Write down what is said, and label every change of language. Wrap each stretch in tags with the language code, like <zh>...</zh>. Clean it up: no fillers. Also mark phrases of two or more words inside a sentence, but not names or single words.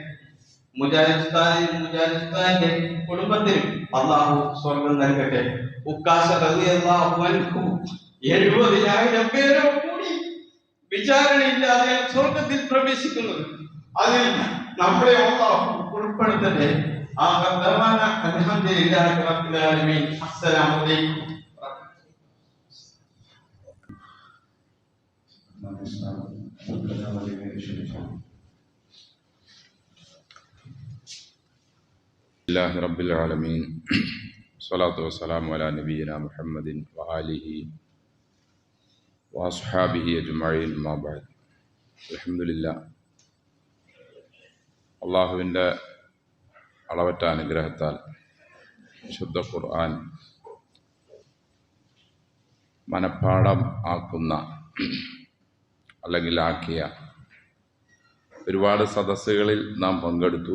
<ml>മുജാഹിദ് കുടുംബത്തിനും അല്ലാഹു സ്വർഗം നൽകട്ടെ. ഉക്കാശ</ml> <ar>رضي الله عنه</ar> <ml>70,000 പേരോട് കൂടി വിചാരണയില്ലാതെ സ്വർഗത്തിൽ പ്രവേശിക്കുന്നത്. അതിൽ നമ്മളെ അല്ലാഹു ഉൾപ്പെടുത്തട്ടെ.</ml> <ar>آخر دعوانا الحمد لله رب العالمين. السلام عليكم. الله رب العالمين. الصلاة والسلام على نبينا محمد وآله وأصحابه أجمعين. ما بعد. الحمد لله.</ar> <ml>അള്ളാഹുവിൻ്റെ അളവറ്റ അനുഗ്രഹത്താൽ ശുദ്ധ ഖുർആൻ മനഃപ്പാഠം ആക്കുന്ന അല്ലെങ്കിൽ ആക്കിയ ഒരുപാട് സദസ്സുകളിൽ നാം പങ്കെടുത്തു.</ml>